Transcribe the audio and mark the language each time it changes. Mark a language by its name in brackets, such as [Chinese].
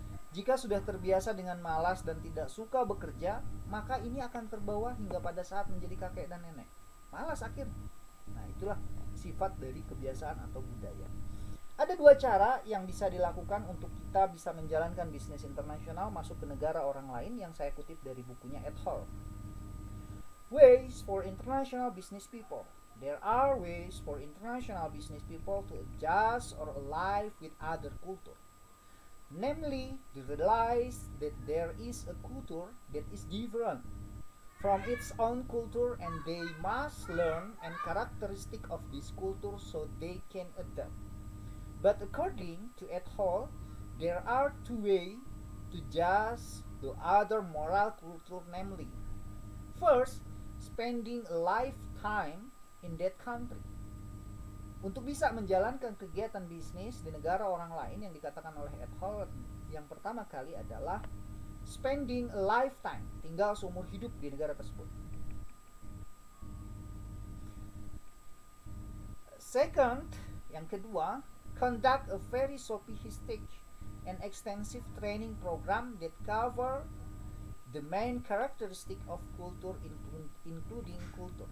[Indonesian] Jika sudah terbiasa dengan malas dan tidak suka bekerja, maka ini akan terbawa hingga pada saat menjadi kakek dan nenek. Malas akhirnya. Nah, itulah sifat dari kebiasaan atau budaya. Ada dua cara yang bisa dilakukan untuk kita bisa menjalankan bisnis internasional masuk ke negara orang lain yang saya kutip dari bukunya Ed Hall. [English] Ways for international business people. There are ways for international business people to adjust or align with other culture. Namely, they realize that there is a culture that is different from its own culture and they must learn and characteristic of this culture so they can adapt. But according to Ed Hall, there are two ways to judge the other moral culture, namely, first, spending a lifetime in that country. [Indonesian] Untuk bisa menjalankan kegiatan bisnis di negara orang lain yang dikatakan oleh Ed Hall, yang pertama kali adalah [English] spending a lifetime, [Indonesian] tinggal seumur hidup di negara tersebut. [English] Second, [Indonesian] yang kedua, [English] conduct a very sophisticated and extensive training program that cover the main characteristic of culture including culture.